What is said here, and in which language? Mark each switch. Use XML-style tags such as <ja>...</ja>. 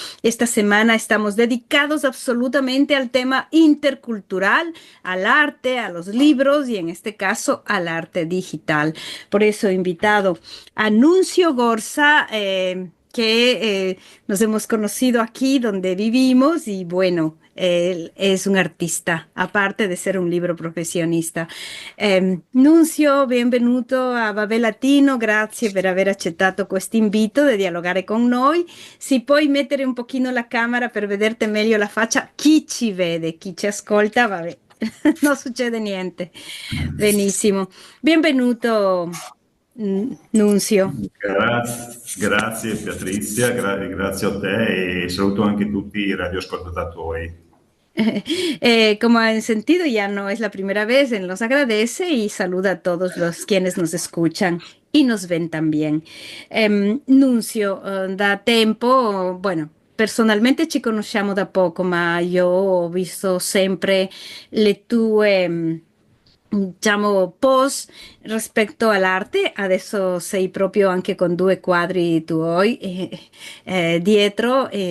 <es>Esta semana estamos dedicados absolutamente al tema intercultural, al arte, a los libros y en este caso al arte digital. Por eso he invitado a Nuncio Gorza, que nos hemos conocido aquí donde vivimos y bueno, él es un artista, aparte de ser un libro professionista.</es> <it>Nunzio, benvenuto a Babel Latino, grazie per aver accettato questo invito di dialogare con noi. Si puoi mettere un pochino la camera per vederti meglio la faccia, chi ci vede, chi ci ascolta, vabbè, non succede niente. Benissimo, benvenuto Nunzio. Grazie Patrizia, grazie a te e saluto anche tutti i radioascoltatori.</it> <es>Como han sentido, ya no es la primera vez, él nos agradece y saluda a todos los quienes nos escuchan y nos ven también.</es> <it>Nunzio, da tempo, bueno, personalmente ci conosciamo da poco, ma io ho visto sempre le tue diciamo post rispetto all'arte. Adesso sei proprio anche con 2 quadri tuoi dietro.</it>